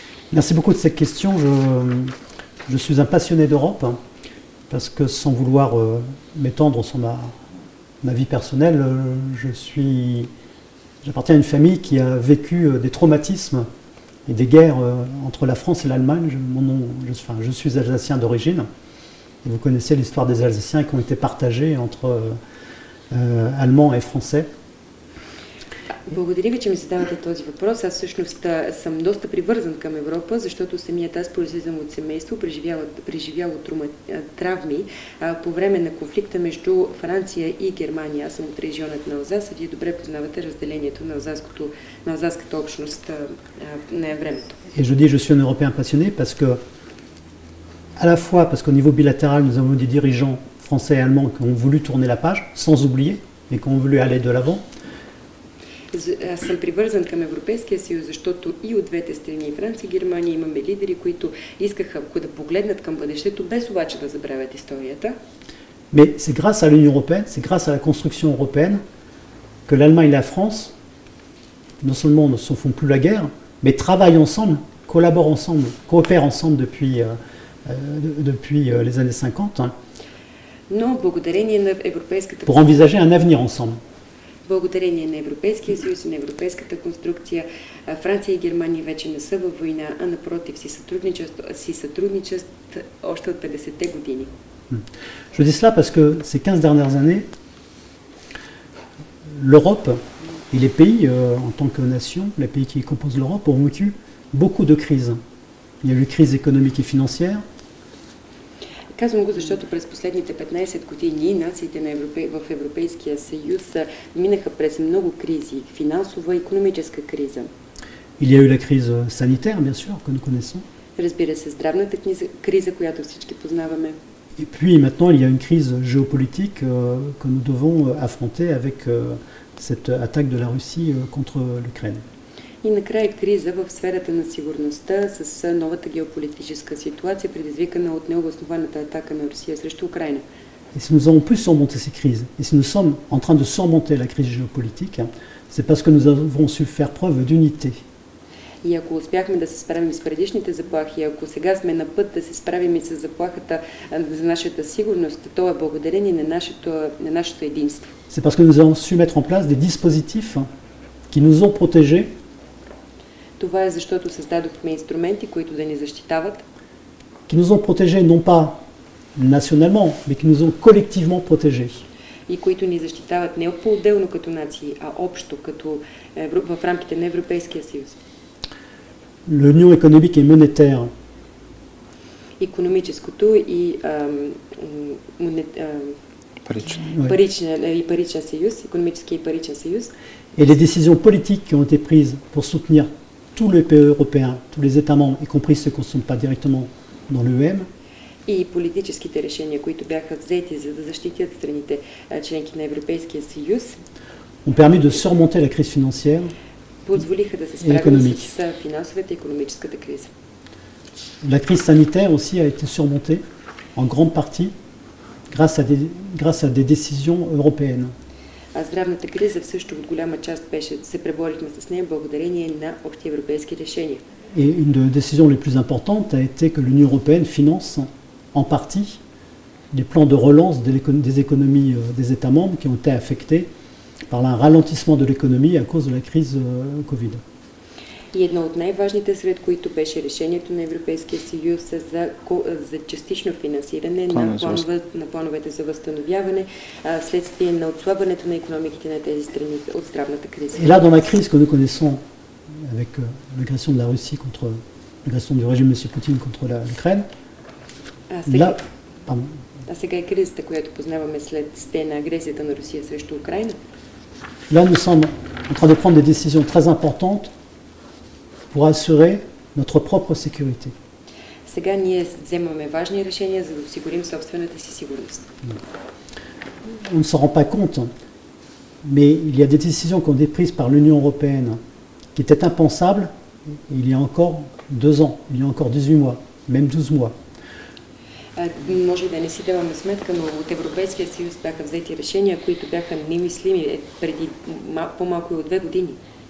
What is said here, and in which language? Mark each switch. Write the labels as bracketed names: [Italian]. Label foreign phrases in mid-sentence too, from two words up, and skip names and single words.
[French] Merci beaucoup de cette question. Je suis un passionné d'Europe, hein, parce que sans vouloir m'étendre sur ma vie personnelle, j'appartiens à une famille qui a vécu des traumatismes et des guerres entre la France et l'Allemagne. Je suis alsacien d'origine. Et vous connaissez l'histoire des Alsaciens qui ont été partagés entre Allemands et Français. [Bulgarian] Благодаря ви, че ми задавате този въпрос. Аз всъщност съм доста привързан към Европа, защото самият аз произлизам от семейство, преживяло травми по време на конфликта между Франция и Германия. Аз съм от регионът на Алзас, а вие добре познавате разделението на алзаската общност на времето. [French] Et je dis je suis un Européen passionné parce que, à la fois parce qu'au niveau bilatéral, nous avons des dirigeants français et allemands qui ont voulu tourner la page, sans oublier, mais qui ont voulu aller de l'avant. [Bulgarian] Аз съм привързан към Европейския съюз, защото и от двете страни, Франция и Германия, имаме лидери, които искаха да погледнат към бъдещето, без обаче да забравят историята. [French] Mais c'est grâce à l'Union européenne, c'est grâce à la construction européenne que l'Allemagne et la France, non seulement ne se font plus la guerre, mais travaillent ensemble, collaborent ensemble, coopèrent ensemble depuis les années 50, hein, [Bulgarian] Но благодарение на европейската [French] pour envisager un avenir ensemble. [Bulgarian] Благодарение на Европейския съюз и на европейската конструкция, Франция и Германия вече не са във война, а напротив си сътрудничат още от 50-те години. [French] Je dis cela parce que ces 15 dernières années, l'Europe et les pays en tant que nation, les pays qui composent l'Europe, ont vécu beaucoup de crises. Il y a eu crise économique et financière. [Bulgarian] Казвам го, защото през последните 15 години нациите в Европейския съюз минаха през много кризи, финансова и икономическа криза. [French] Il y a eu la crise sanitaire, bien sûr, que nous connaissons. [Bulgarian] Разбира се, здравната криза, която всички познаваме. [French] Et puis maintenant, il y a une crise géopolitique que nous devons affronter avec cette attaque de la Russie contre l'Ukraine. [Bulgarian] И накрая криза в сферата на сигурността с новата геополитическа ситуация, предизвикана от необоснованата атака на Русия срещу Украина. [French] Et si nous avons pu surmonter ces crises, et si nous sommes en train de surmonter la crise géopolitique, c'est parce que nous avons su faire preuve d'unité. [Bulgarian] И ако успяхме да се справим с предишните заплахи, ако сега сме на път да се справим и с заплахата за нашата сигурност, то е благодарение на нашето единство. [French] C'est parce que nous avons su mettre en place des dispositifs qui nous ont protégés. [Bulgarian] Това е защото създадохме инструменти, които да ни защитават. [French] Qui nous ont protégés non pas nationalement, mais qui nous ont collectivement protégés. [Bulgarian] И които ни защитават не по-отделно като нации, а общо, като в рамките на Европейския съюз. [French] L'union économique et monétaire. [Bulgarian] Икономическото и паричен съюз, икономически и паричен съюз. [French] Et les décisions politiques qui ont été prises pour soutenir tous les pays européens, tous les États membres, y compris ceux qui ne sont pas directement dans l'UEM. [Bulgarian] И политическите решения, които бяха взети за да защитят страните членки на Европейския съюз, [French] ont permis de surmonter la crise financière [Bulgarian] позволиха да се справим с финансовата и икономическата криза. [French] La crise sanitaire aussi a été surmontée en grande partie grâce à des décisions européennes. [Bulgarian] А здравната криза също от голяма част се преборихме с нея благодарение на общи европейски решения. [French] Et une des décisions les plus importantes a été que l'Union européenne finance en partie les plans de relance des économies des États membres qui ont été affectés par un ralentissement de l'économie à cause de la crise Covid. [Bulgarian] И едно от най-важните, сред които беше решението на Европейския съюз за частично финансиране на плановете за възстановяване вследствие на отслабването на икономиките на тези страни от здравната криза. [French] Et là, dans la crise que nous connaissons avec l'agression de la Russie l'agression du régime de M. Poutine contre l'Ukraine, [Bulgarian] а сега е кризата, която познаваме след на агресията на Русия срещу Украина. [French] Là, nous sommes en train de prendre des décisions très importantes pour assurer notre propre sécurité. [Bulgarian] Сега ние вземаме важни решения, за да осигурим собствената си сигурност. [French] On ne s'en rend pas compte, mais il y a des décisions qui ont été prises par l'Union européenne qui étaient impensables il y a encore 2 ans, il y a encore 18 mois, même 12 mois. [Bulgarian] Може да не си даваме сметка, но от Европейския съюз бяха взети решения, които бяха немислими преди по-малко от 2 години.